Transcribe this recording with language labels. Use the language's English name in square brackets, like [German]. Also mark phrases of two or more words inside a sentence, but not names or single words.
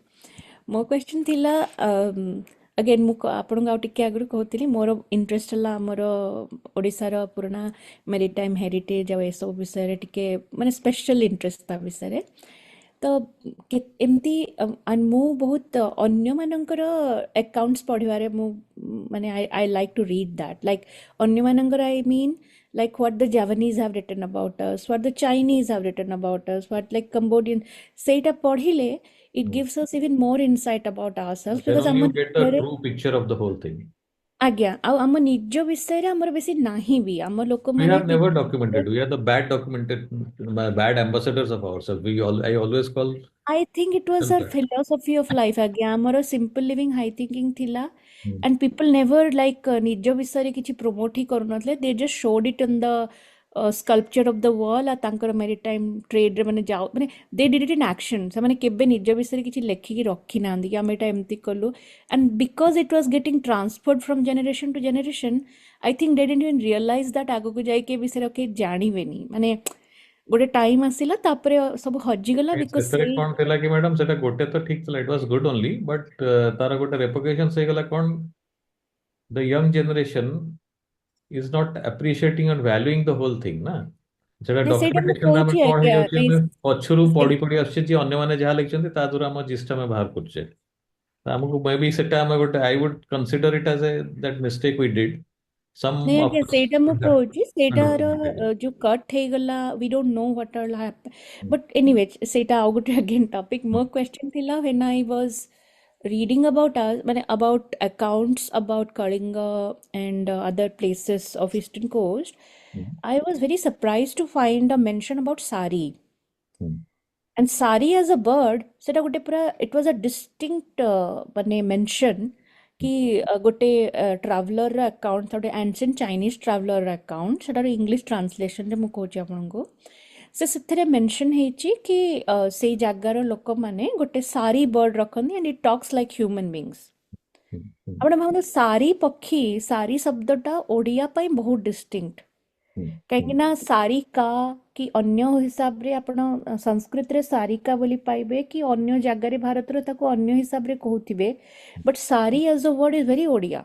[Odia] ମୋ କ୍ୱେଶ୍ଚିନ୍ ଥିଲା, ଅଗେନ୍ ମୁଁ ଆପଣଙ୍କୁ ଆଉ ଟିକେ ଆଗରୁ କହୁଥିଲି ମୋର ଇଣ୍ଟରେଷ୍ଟ ହେଲା ଆମର ଓଡ଼ିଶାର ପୁରୁଣା [English] maritime heritage [Odia] ଆଉ ଏସବୁ ବିଷୟରେ ଟିକେ ମାନେ [English] special interest [Odia] ତା ବିଷୟରେ. ତ ଏମିତି ମୁଁ ବହୁତ ଅନ୍ୟମାନଙ୍କର ଆକାଉଣ୍ଟସ୍ ପଢ଼ିବାରେ ମୁଁ ମାନେ [English] I like to read that, like ଅନ୍ୟମାନଙ୍କର I mean like what the Javanese have written about us, what the Chinese have written about us, what like Cambodian, [Odia] ସେଇଟା ପଢ଼ିଲେ [English] it gives us even more insight about ourselves because Then [Odia] ଆମ [English] you get the [Odia] ନିଜରେ [English] true picture of the whole thing. [Odia] ଆଜ୍ଞା, ଆଉ ଆମ ନିଜ ବିଷୟରେ ଆମର ବେଶୀ ନାହିଁ ବି, ଆମ [English] We [Odia] ଲୋକମାନେ [English] have never documented. We are the bad documented, bad ambassadors of ourselves. I always call I think it was our that. philosophy of life [Odia] ଆଜ୍ଞା, ଆମର [English] simple living high thinking ଥିଲା, Hmm. and people never like [Odia] ନିଜ ବିଷୟରେ କିଛି promote ହିଁ କରୁନଥିଲେ, [English] they just showed it on the sculpture of the wall, [Odia] ଆଉ ତାଙ୍କର [English] maritime tradeରେ [Odia] ମାନେ ମାନେ [English] they did it in action. [Odia] ସେମାନେ କେବେ ନିଜ ବିଷୟରେ କିଛି ଲେଖିକି ରଖିନାହାନ୍ତି କି ଆମେ ଏଇଟା ଏମିତି କଲୁ, [English] and because it was getting transferred from generation to generation, I think they didn't even realize that [Odia] ଆଗକୁ ଯାଇକି ଏ ବିଷୟରେ କେହି ଜାଣିବେନି, ମାନେ ଗୋଟେ ଟାଇମ୍ ଆସିଲା ତାପରେ ସବୁ ହଜିଗଲା, [English] ବିକଜ [Odia] ସେଥିରେ ସେଇ କଣ ଥିଲା କି ମ୍ୟାଡାମ, ସେଟା ଗୋଟେ ତ ଠିକ ଥିଲା, [English] it was good only, but [Odia] ତାର ଗୋଟେ ରେପୁଟେସନ ହେଇଗଲା କଣ, [English] the young generation is not appreciating and valuing the whole thing [Odia] ନା. ସେଟା ସେଇଟା ମୁଁ ଡକ୍ୟୁମେଣ୍ଟେସନ ଆମେ କହୁଛି କଣ ଆଜ୍ଞା, ହେଇଯାଉଛି, ଆମେ ପଛରୁ ପଢି ପଢି ଆସୁଛେ ଯେ ଅନ୍ୟମାନେ ଯାହା ଲେଖିଛନ୍ତି ତା ଦ୍ୱାରା ଆମ ଜିଷ୍ଟ ଆମେ ବାହାର କରୁଛେ. ତ ଆମକୁ [English] may be [Odia] ସେଟା ଆମେ ଗୋଟେ, [English] I would consider it as a that mistake we did. [Odia] ସମ୍ ନାଇଁ ଅଫ୍ ଆଜ୍ଞା ସେଇଟା ମୁଁ କହୁଛି, ସେଇଟାର ଡକ୍ୟୁମେଣ୍ଟେସନ. ଯୋଉ କଟ୍ ହେଇଗଲା, [English] we don't know what all happen, but anyway [Odia] ସେଇଟା ଆଉ ଗୋଟେ [English] again topic. [Odia] ମୋ କ୍ୱେଶ୍ଚନ୍ ଥିଲା, [English] when I was reading about us, about accounts about Kalinga and other places of Eastern Coast, Hmm. I was very surprised to find a mention about sari. Hmm. And sari as a bird, [Odia] ସେଟା ଗୋଟେ ପୁରା [English] it was a distinct [Odia] ମାନେ mention କି ଗୋଟେ [English] traveler account, [Odia] ଗୋଟେ [English] ancient Chinese traveler account, [Odia] ସେଟାର [English] English translation [Odia] ରେ ମୁଁ କହୁଛି ଆପଣଙ୍କୁ। ସେଥିରେ mention ହେଇଛି କି ସେଇ ଜାଗାର ଲୋକମାନେ ଗୋଟେ sari bird ରଖନ୍ତି [English] and it talks like human beings। Hmm. Hmm. [Odia] ଆପଣ ଭାବନ୍ତୁ ସାରି ପକ୍ଷୀ, ସାରି ଶବ୍ଦଟା ଓଡ଼ିଆ ପାଇଁ ବହୁତ ଡିଷ୍ଟିଙ୍କ୍ଟ। Hmm. କାହିଁକି ନା ସାରିକା କି ଅନ୍ୟ ହିସାବରେ ଆପଣ ସଂସ୍କୃତରେ ସାରିକା ବୋଲି ପାଇବେ କି ଅନ୍ୟ ଜାଗାରେ ଭାରତର ତାକୁ ଅନ୍ୟ ହିସାବରେ କହୁଥିବେ, [English] but sari as a word is very Odia.